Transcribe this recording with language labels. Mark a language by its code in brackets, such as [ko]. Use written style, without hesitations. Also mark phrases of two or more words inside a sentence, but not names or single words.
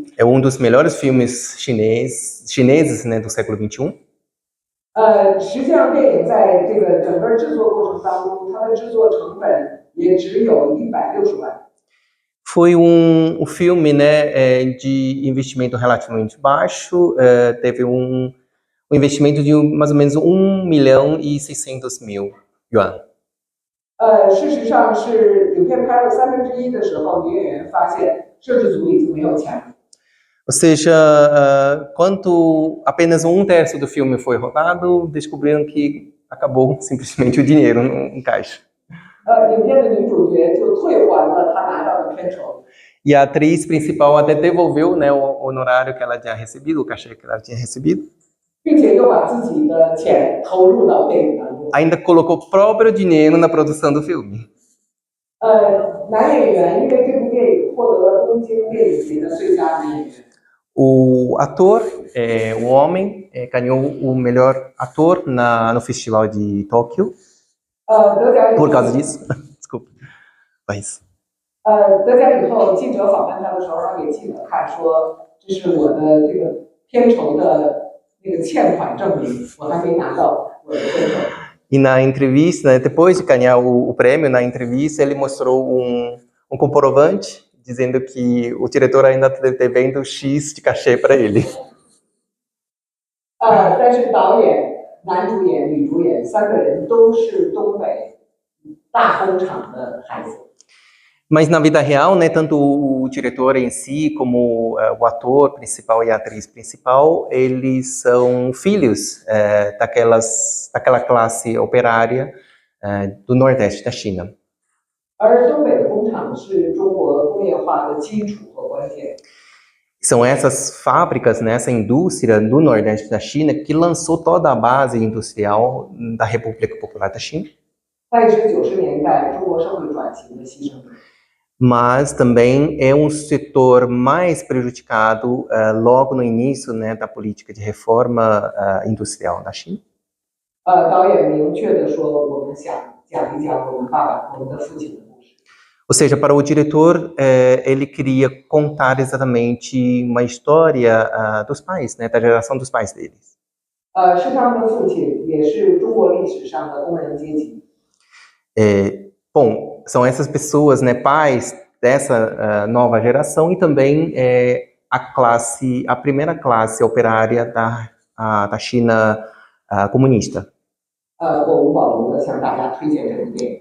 [pt] É um dos melhores filmes chineses, né, do século XXI. [zh] 实际上，电影在这个整个制作过程当中，它的制作成本也只有160万。 [pt] Foi filme, né, de investimento relativamente baixo, teve um investimento de mais ou menos 1.600.000 yuan. [zh] 事实上是影片拍了1/3的时候，女演员发现摄制组已经没有钱了。 [pt] Ou seja, quando apenas 1/3 do filme foi rodado, descobriram que acabou simplesmente o dinheiro no caixa. [zh] 影片的女主角就退还了她拿到的片酬。 [pt] E a atriz principal até devolveu, né, o honorário que ela tinha recebido, o cachê que ela tinha recebido. [zh] 并且又把自己的钱投入到电影当中。 [pt] Ainda colocou o próprio dinheiro na produção do filme. [zh] 男演员因为这部电影获得了东京电影节的最佳男演员。 [pt] O ator, o homem, ganhou o melhor ator no Festival de Tóquio. Por causa disso. Desculpa. Mas... [zh] 得奖以后，记者访问他的时候，他给记者看说：“这是我的这个片酬的那个欠款证明，我还没拿到我的片酬。” [pt] E na entrevista, né, depois de ganhar o prêmio, na entrevista, ele mostrou um comprovante dizendo que o diretor ainda está devendo X de cachê para ele. [zh] 但是导演、男主演、女主演3个人都是东北大工厂的孩子。 [pt] Mas na vida real, né, tanto o diretor em si como o ator principal e a atriz principal, eles são filhos daquela classe operária do Nordeste da China. [zh] 而东北的工厂是中国工业化的基础和关键。 [pt] São essas fábricas, né, essa indústria do Nordeste da China que lançou toda a base industrial da República Popular da China. [zh] 它也是90年代中国社会转型的牺牲者。 [pt] Mas também é um setor mais prejudicado logo no início, né, da política de reforma industrial da China. [zh] 导演明确地说，我们想讲一讲我们爸爸、我们的父亲的故事。 [pt] Ou seja, para o diretor, ele queria contar exatamente uma história dos pais, né, da geração dos pais deles. [zh] 是他们的父亲，也是中国历史上的工人阶级。 [pt] Bom, são essas pessoas, né, pais dessa nova geração e também a primeira classe operária da China comunista. [zh] 我无保留地向大家推荐这部电影。